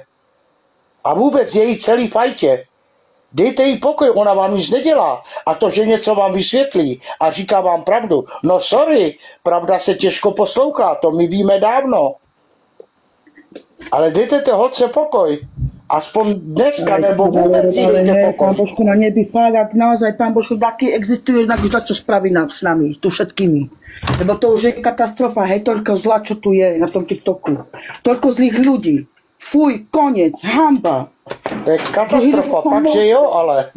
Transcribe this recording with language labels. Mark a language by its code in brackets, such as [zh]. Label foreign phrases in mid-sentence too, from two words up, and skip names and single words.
[cs] A vůbec její celý fajtě. Dejte jí pokoj, ona vám nic nedělá. A to, že něco vám vysvětlí a říká vám pravdu. No sorry, pravda se těžko poslouchá, to my víme dávno. Ale dejte té holce pokoj. Aspoň dneska, [sk] nebo vôbec dejte pokoj. Pán Božko, na nebi fakt, ak naozaj, Pán Božko, taký existuje, čo spraví s nami, tu všetkými. Lebo to už je katastrofa, hej, toľko zla, čo tu je na tom TikToku. Toľko zlých ľudí. Fuj, koniec, hanba. [cs] To je katastrofa, fakt, že jo, ale...